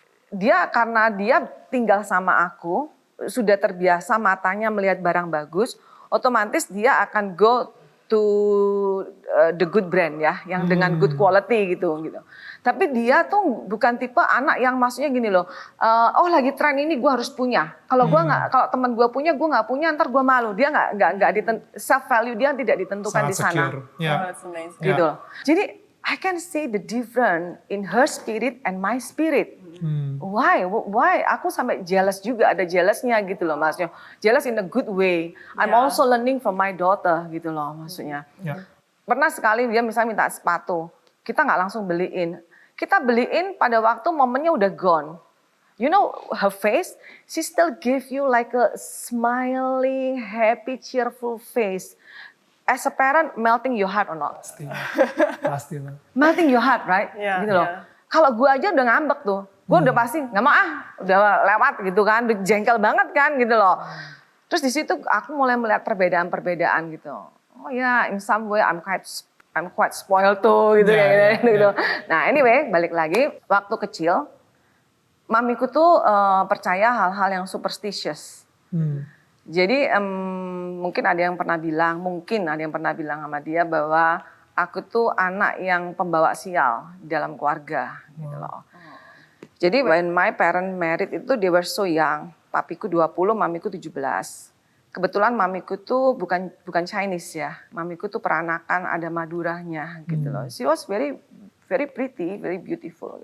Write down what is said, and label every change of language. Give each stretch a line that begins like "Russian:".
Indonesian: Dia karena dia tinggal sama aku, sudah terbiasa matanya melihat barang bagus, otomatis dia akan
English: go to the good brand
Indonesian: ya, yang dengan
English: good quality
Indonesian: gitu. Tapi dia tuh bukan tipe anak yang maksudnya gini loh, lagi tren ini gue harus punya. Kalau gue nggak, kalau teman gue punya, gue nggak punya, ntar gue malu. Dia nggak self value dia tidak ditentukan di sana. Gitu loh. Jadi
English: I can see the difference in her spirit and my spirit. Why?
Indonesian: Aku sampai jealous juga, ada jealousnya gitu loh maksudnya.
English: Jealous in a good way. I'm also learning from my daughter
Indonesian: gitu loh maksudnya. Pernah sekali dia misalnya minta sepatu, kita nggak langsung beliin. Kita beliin pada waktu momennya udah gone.
English: You know her face, she still give you like a smiling, happy, cheerful face. As a parent, melting your heart or not?
Indonesian: Pasti lah.
English: Melting your heart, right?
Indonesian: Gitu loh. Kalau gue aja udah ngambek tuh, gue udah pasti nggak mau udah lewat gitu kan, udah jengkel banget kan gitu loh. Terus di situ aku mulai melihat perbedaan-perbedaan gitu.
English: Oh ya, in some way I'm quite spoiled
Indonesian: tuh gitu gitu. Nah anyway, balik lagi waktu kecil, mamiku tuh percaya hal-hal yang superstitious. Jadi mungkin ada yang pernah bilang sama dia bahwa aku tuh anak yang pembawa sial dalam keluarga gitu loh. Jadi
English: when my parent married
Indonesian: itu
English: they were so young.
Indonesian: Papiku 20, mamiku 17. Kebetulan mamiku tuh bukan Chinese ya. Mamiku tuh peranakan ada Maduranya gitu loh.
English: She was very very pretty, very beautiful.